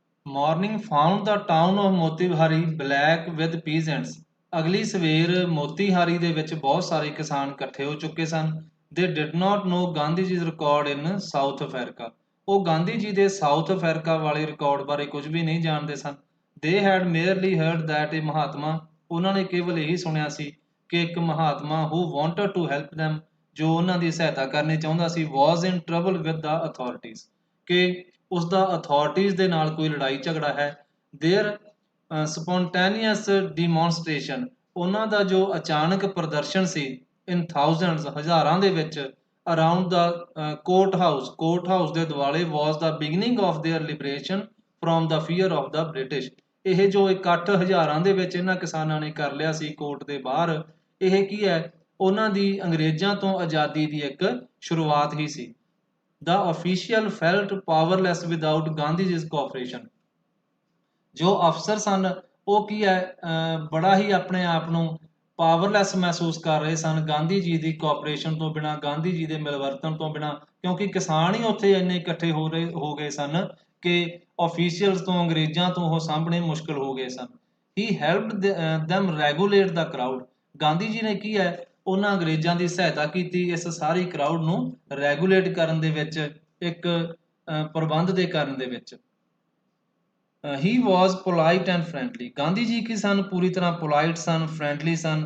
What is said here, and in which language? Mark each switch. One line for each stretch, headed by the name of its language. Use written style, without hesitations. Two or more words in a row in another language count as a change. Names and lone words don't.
English: Morning found the town of Motihari black with peasants.
Punjabi: ਅਗਲੀ ਸਵੇਰ ਮੋਤੀਹਾਰੀ ਦੇ ਵਿੱਚ ਬਹੁਤ ਸਾਰੇ ਕਿਸਾਨ ਇਕੱਠੇ ਹੋ ਚੁੱਕੇ ਸਨ।
English: They did not know Gandhi ji record in South Africa.
Punjabi: ਉਹ ਗਾਂਧੀ ਜੀ ਦੇ ਸਾਊਥ ਅਫਰੀਕਾ ਵਾਲੇ ਰਿਕਾਰਡ ਬਾਰੇ ਕੁਝ ਵੀ ਨਹੀਂ ਜਾਣਦੇ ਸਨ।
English: They had merely heard that a ਮਹਾਤਮਾ,
Punjabi: ਉਹਨਾਂ ਨੇ ਕੇਵਲ ਇਹੀ ਸੁਣਿਆ ਸੀ ਕਿ ਇੱਕ ਮਹਾਤਮਾ
English: who wanted to help them,
Punjabi: ਜੋ ਉਹਨਾਂ ਦੀ ਸਹਾਇਤਾ ਕਰਨੀ ਚਾਹੁੰਦਾ ਸੀ,
English: was in trouble with the authorities,
Punjabi: ਕਿ ਉਸਦਾ ਅਥਾਰਟੀਜ਼ ਦੇ ਨਾਲ ਕੋਈ ਲੜਾਈ ਝਗੜਾ ਹੈ।
English: their spontaneous demonstration,
Punjabi: ਉਹਨਾਂ ਦਾ ਜੋ ਅਚਾਨਕ ਪ੍ਰਦਰਸ਼ਨ ਸੀ,
English: in thousands,
Punjabi: ਹਜ਼ਾਰਾਂ ਦੇ ਵਿੱਚ,
English: around the court house
Punjabi: ਦੇ ਦੁਆਲੇ,
English: was the beginning of their liberation from the fear of the British.
Punjabi: ਇਹ ਜੋ ਇਕੱਠ ਹਜ਼ਾਰਾਂ ਦੇ ਵਿੱਚ ਇਹਨਾਂ ਕਿਸਾਨਾਂ ਨੇ ਕਰ ਲਿਆ ਸੀ ਕੋਰਟ ਦੇ ਬਾਹਰ, ਇਹ ਕੀ ਹੈ, ਉਹਨਾਂ ਦੀ ਅੰਗਰੇਜ਼ਾਂ ਤੋਂ ਆਜ਼ਾਦੀ ਦੀ ਇੱਕ ਸ਼ੁਰੂਆਤ ਹੀ ਸੀ।
English: The official felt powerless without Gandhi's cooperation।
Punjabi: ਜੋ ਅਫਸਰ ਸਨ ਉਹ ਕੀ ਹੈ, ਬੜਾ ਹੀ ਆਪਣੇ ਆਪ ਨੂੰ ਪਾਵਰਲੈਸ ਮਹਿਸੂਸ ਕਰ ਰਹੇ ਸਨ ਗਾਂਧੀ ਜੀ ਦੀ ਕੋਆਪਰੇਸ਼ਨ ਤੋਂ ਬਿਨਾਂ, ਗਾਂਧੀ ਜੀ ਦੇ ਮਿਲਵਰਤਨ ਤੋਂ ਬਿਨਾਂ, ਕਿਉਂਕਿ ਕਿਸਾਨ ਹੀ ਉੱਥੇ ਇੰਨੇ ਇਕੱਠੇ ਹੋ ਗਏ ਸਨ ਕਿ ਆਫੀਸ਼ੀਅਲਸ ਤੋਂ, ਅੰਗਰੇਜ਼ਾਂ ਤੋਂ ਉਹ ਸਾਹਮਣੇ ਮੁਸ਼ਕਲ ਹੋ ਗਏ ਸਨ।
English: He helped them regulate the crowd।
Punjabi: ਗਾਂਧੀ ਜੀ ਨੇ ਕੀ ਹੈ, ਉਹਨਾਂ ਅੰਗਰੇਜ਼ਾਂ ਦੀ ਸਹਾਇਤਾ ਕੀਤੀ ਇਸ ਸਾਰੀ ਕਰਾਊਡ ਨੂੰ ਰੈਗੂਲੇਟ ਕਰਨ ਦੇ ਵਿੱਚ, ਇੱਕ ਪ੍ਰਬੰਧ ਦੇ ਕਰਨ ਦੇ ਵਿੱਚ।
English: he was polite and friendly.
Punjabi: ਗਾਂਧੀ ਜੀ ਕੀ ਸਨ, ਪੂਰੀ ਤਰ੍ਹਾਂ ਪੋਲਾਈਟ ਸਨ, ਫਰੈਂਡਲੀ ਸਨ।